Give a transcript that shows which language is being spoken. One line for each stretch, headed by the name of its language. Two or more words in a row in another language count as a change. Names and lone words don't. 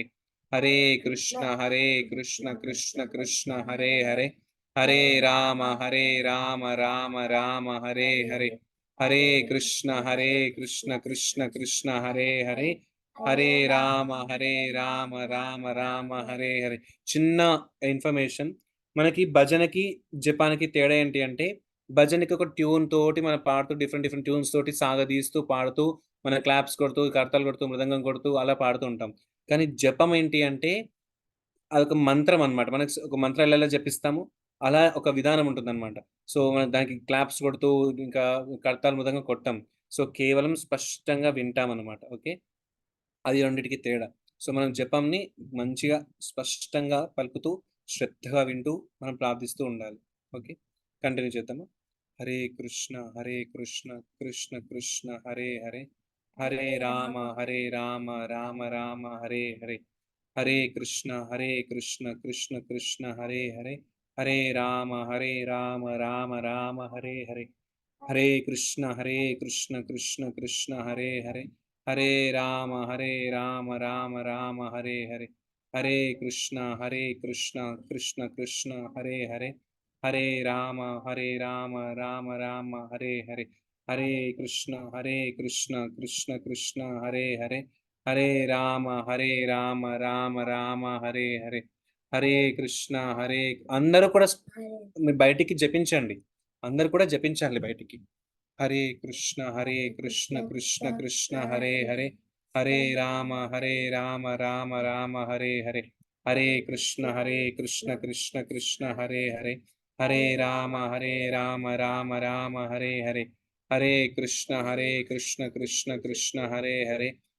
Telugu: హరే కృష్ణ కృష్ణ కృష్ణ హరే హరే. హరే రామ రామ రామ హరే హరే. హరే కృష్ణ కృష్ణ కృష్ణ హరే హరే. హరే రామ రామ రామ హరే హరే. చిన్న ఇన్ఫర్మేషన్, మనకి భజనకి జపానికి తేడా ఏంటి అంటే, భజనకి ఒక ట్యూన్ తోటి మనం పాడుతూ డిఫరెంట్ ట్యూన్స్ తోటి సాగదీస్తూ పాడుతూ మన క్లాప్స్ కొడుతూ, కరతాళాలు కొడుతూ, మృదంగం కొడుతూ అలా పాడుతూ ఉంటాం. కానీ జపం ఏంటి అంటే అదొక మంత్రం అన్నమాట. మనకు ఒక మంత్రాలు ఎలా జపిస్తామో అలా ఒక విధానం ఉంటుందన్నమాట. సో, మనం దానికి క్లాప్స్ కొడుతూ ఇంకా కరతాళ మృదంగం కొట్టం. సో, కేవలం స్పష్టంగా వింటామన్నమాట. ఓకే. అది రెండిటికి తేడా. సో, మనం జపంని మంచిగా స్పష్టంగా పలుకుతూ, శ్రద్ధగా వింటూ మనం ప్రార్థిస్తూ ఉండాలి. ఓకే. కంటిన్యూ చేద్దామా? హరే కృష్ణ కృష్ణ కృష్ణ హరే హరే. హరే రామ రామ రామ హరే హరే. హరే కృష్ణ కృష్ణ కృష్ణ హరే హరే. హరే రామ రామ రామ హరే హరే. హరే కృష్ణ కృష్ణ కృష్ణ హరే హరే. హరే రామ రామ రామ హరే హరే. హరే కృష్ణ కృష్ణ కృష్ణ హరే హరే. హరే రామ రామ రామ హరే హరే. హరే కృష్ణ కృష్ణ కృష్ణ హరే హరే. హరే రామ రామ రామ హరే హరే. హరే కృష్ణ అందరూ కూడా మీరు బయటికి జపించండి. అందరూ కూడా జపించాలి బయటికి. హరే కృష్ణ కృష్ణ కృష్ణ హరే హరే. హరే రామ రామ రామ హరే హరే. హరే కృష్ణ కృష్ణ కృష్ణ హరే హరే. హరే రామ రామ రామ హరే హరే. హరే కృష్ణ కృష్ణ కృష్ణ హరే హరే.